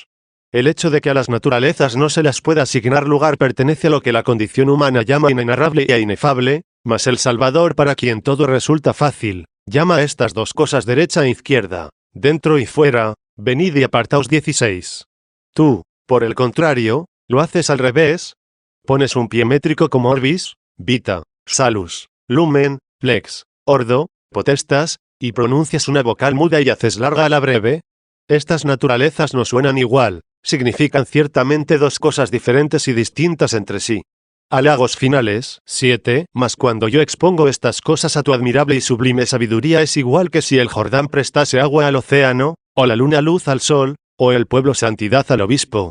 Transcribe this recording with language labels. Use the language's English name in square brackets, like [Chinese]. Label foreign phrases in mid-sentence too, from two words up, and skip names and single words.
[Spanish] El hecho de que a las naturalezas no se las pueda asignar lugar pertenece a lo que la condición humana llama inenarrable e inefable, mas el Salvador, para quien todo resulta fácil, llama a estas dos cosas derecha e izquierda, dentro y fuera, venid y apartaos 16. Tú, por el contrario, lo haces al revés. Pones un pie métrico como [Latin] orbis, vita, salus, lumen, lex, ordo, potestas, [Spanish] y pronuncias una vocal muda y haces larga a la breve. Estas naturalezas no suenan igual, significan ciertamente dos cosas diferentes y distintas entre sí. Halagos finales, 7, mas cuando yo expongo estas cosas a tu admirable y sublime sabiduría es igual que si el Jordán prestase agua al océano, o la luna luz al sol, o el pueblo santidad al obispo.